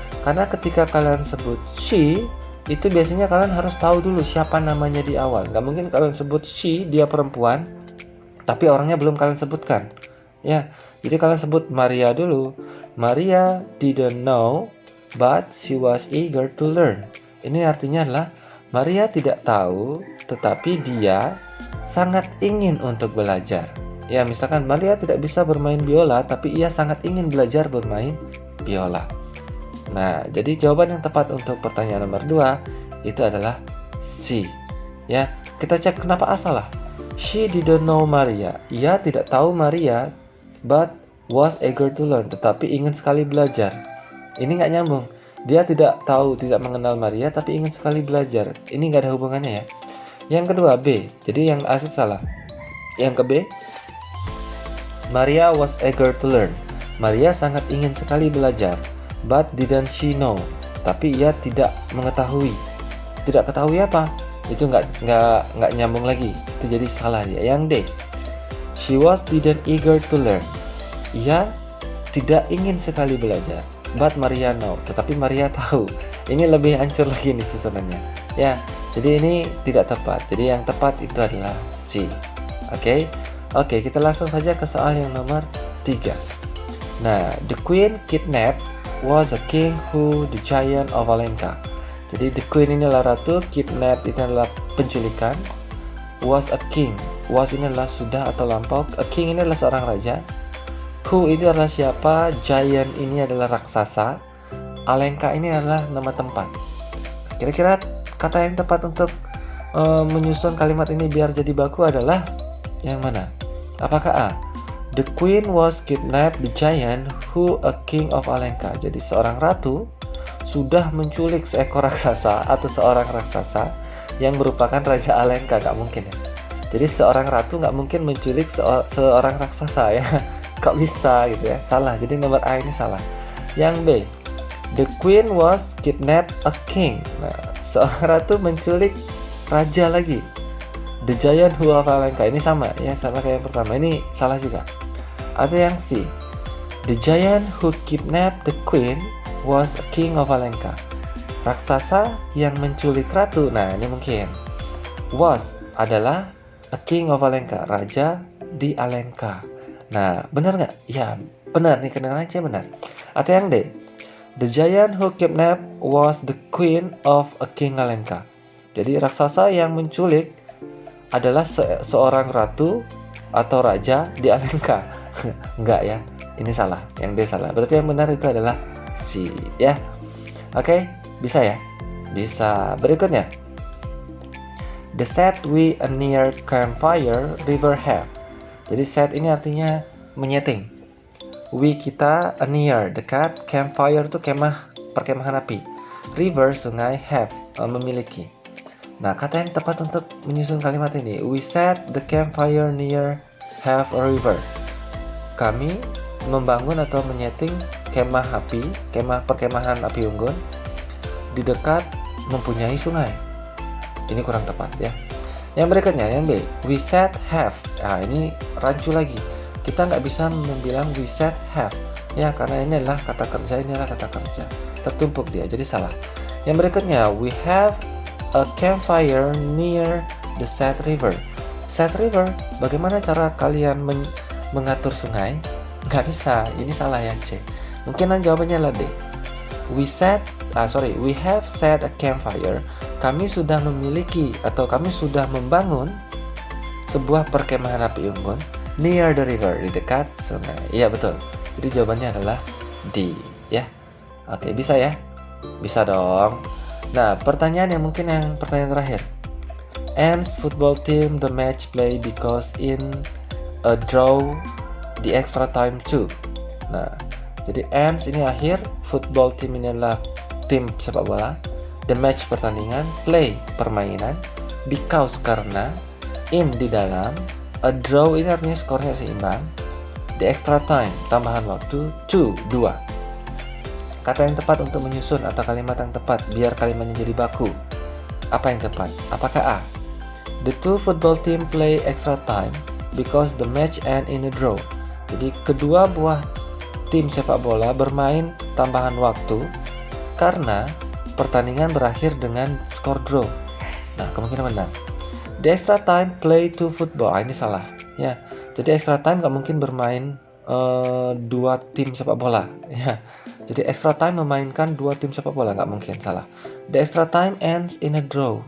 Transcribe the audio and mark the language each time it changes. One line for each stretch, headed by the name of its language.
Indonesian: Karena ketika kalian sebut she, itu biasanya kalian harus tahu dulu siapa namanya di awal. Gak mungkin kalian sebut she, dia perempuan, tapi orangnya belum kalian sebutkan. Ya, jadi kalian sebut Maria dulu.
English: Maria didn't know, but she was eager to learn.
Indonesian: Ini artinya adalah Maria tidak tahu, tetapi dia sangat ingin untuk belajar. Ya, misalkan Maria tidak bisa bermain biola, tapi ia sangat ingin belajar bermain biola. Nah, jadi jawaban yang tepat untuk pertanyaan nomor 2 itu adalah C. Ya, kita cek kenapa A salah.
English: She didn't know Maria.
Indonesian: Ia tidak tahu
English: Maria, but was eager to learn.
Indonesian: Tetapi ingin sekali belajar. Ini nggak nyambung. Dia tidak tahu, tidak mengenal Maria, tapi ingin sekali belajar. Ini nggak ada hubungannya ya. Yang kedua B. Jadi yang A itu salah. Yang ke B,
English: Maria was eager to learn.
Indonesian: Maria sangat ingin sekali belajar.
English: But didn't she know?
Indonesian: Tapi ia tidak mengetahui. Tidak ketahui apa? Itu nggak nyambung lagi. Itu jadi salah dia. Yang D,
English: she was didn't eager to learn.
Indonesian: Ia tidak ingin sekali belajar.
English: But Maria know.
Indonesian: Tetapi Maria tahu. Ini lebih hancur lagi nih susunannya. Ya, jadi ini tidak tepat. Jadi yang tepat itu adalah C. Oke, kita langsung saja ke soal yang nomor 3.
English: Nah, the queen kidnapped was a king who the giant of Alenka.
Indonesian: Jadi the queen ini adalah ratu, kidnap itu adalah penculikan, was a king. Was ini adalah sudah atau lampau, a king ini adalah seorang raja. Who itu adalah siapa, giant ini adalah raksasa, Alenka ini adalah nama tempat. Kira-kira kata yang tepat untuk menyusun kalimat ini biar jadi baku adalah yang mana? Apakah A?
English: The queen was kidnapped the giant who a king of Alenka.
Indonesian: Jadi seorang ratu sudah menculik seekor raksasa atau seorang raksasa yang merupakan raja Alenka. Gak mungkin ya. Jadi seorang ratu gak mungkin menculik seorang raksasa ya. Kok bisa gitu ya. Salah. Jadi nomor A ini salah.
English: Yang B, the queen was kidnapped a king.
Indonesian: Nah, seorang ratu menculik raja lagi.
English: The giant who of Alenka.
Indonesian: Ini sama ya, sama kayak yang pertama. Ini salah juga. Atau yang C,
English: the giant who kidnapped the queen was a king of Alenka.
Indonesian: Raksasa yang menculik ratu. Nah, ini mungkin. Was adalah
English: a king of Alenka,
Indonesian: raja di Alenka. Nah, benar nggak? Ya, benar nih, kedengaran aja benar. Atau yang D,
English: the giant who kidnapped was the queen of a king Alenka.
Indonesian: Jadi raksasa yang menculik adalah seorang ratu atau raja di Alenka. Enggak ya, ini salah. Yang D salah. Berarti yang benar itu adalah C ya. Oke, bisa ya? Bisa. Berikutnya, the set we a near campfire river have. Jadi set ini artinya menyeting. We kita, a near dekat, campfire itu kemah, perkemahan api. River sungai, have memiliki. Nah, kata yang tepat untuk menyusun kalimat ini,
English: we set the campfire near have a river.
Indonesian: Kami membangun atau menyeting kemah api, kemah perkemahan api unggun di dekat mempunyai sungai. Ini kurang tepat ya. Yang berikutnya, yang B,
English: we set have.
Indonesian: Nah, ini rancu lagi. Kita nggak bisa membilang
English: we set have
Indonesian: ya, karena ini adalah kata kerja, ini adalah kata kerja. Tertumpuk dia, jadi salah. Yang berikutnya,
English: we have a campfire near the Sad River.
Indonesian: Sad River, bagaimana cara kalian mengatur sungai? Nggak bisa, ini salah ya C. Mungkin jawabannya adalah D.
English: We have set a campfire.
Indonesian: Kami sudah memiliki atau kami sudah membangun sebuah perkemahan api unggun
English: near the river,
Indonesian: di dekat sungai. Iya betul. Jadi jawabannya adalah D ya. Oke, bisa ya? Bisa dong. Nah, pertanyaan terakhir.
English: Ends football team the match play because in a draw the extra time too.
Indonesian: Nah, jadi ends ini akhir, football team ini adalah tim sepak bola, the match pertandingan, play permainan, because karena, in di dalam, a draw ini artinya skornya seimbang, the extra time tambahan waktu, two dua. Kata yang tepat untuk menyusun atau kalimat yang tepat biar kalimatnya jadi baku. Apa yang tepat? Apakah A?
English: The two football team play extra time because the match end in a draw.
Indonesian: Jadi kedua buah tim sepak bola bermain tambahan waktu karena pertandingan berakhir dengan skor draw. Nah, kemungkinan benar.
English: The extra time play two football.
Indonesian: Ini salah ya. Jadi extra time gak mungkin bermain dua tim sepak bola ya. Jadi extra time memainkan dua tim sepak bola, nggak mungkin, salah.
English: The extra time ends in a draw.